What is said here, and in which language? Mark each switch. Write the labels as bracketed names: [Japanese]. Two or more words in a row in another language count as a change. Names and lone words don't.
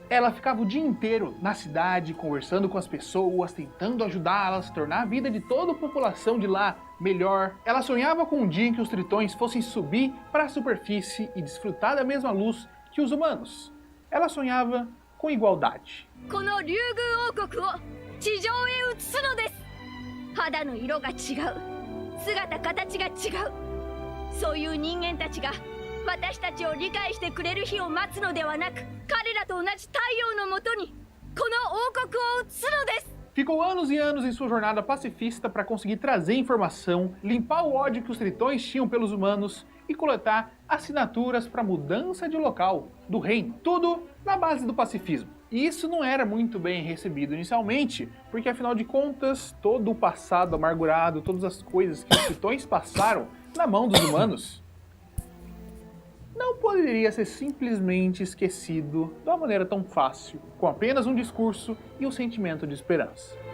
[Portuguese] Ela ficava o dia inteiro na cidade, conversando com as pessoas, tentando ajudá-las, tornar a vida de toda a população de lá melhor. Ela sonhava com um dia em que os tritões fossem subir para a superfície e desfrutar da mesma luz que os humanos. Ela sonhava com igualdade. [Japanese] 地上へ移すのです。肌の色が違う、姿形が違う。そういう人間たちが私たちを理解してくれる日を待つのではなく、彼らと同じ太陽のもとにこの王国を移すのです。 [Portuguese] Ficou anos e anos em sua jornada pacifista para conseguir trazer informação, limpar o ódio que os tritões tinham pelos humanos e coletar assinaturas para mudança de local do reino. Tudo na base do pacifismo. E isso não era muito bem recebido inicialmente, porque afinal de contas, todo o passado amargurado, todas as coisas que os tritões passaram na mão dos humanos, não poderia ser simplesmente esquecido de uma maneira tão fácil, com apenas um discurso e um sentimento de esperança.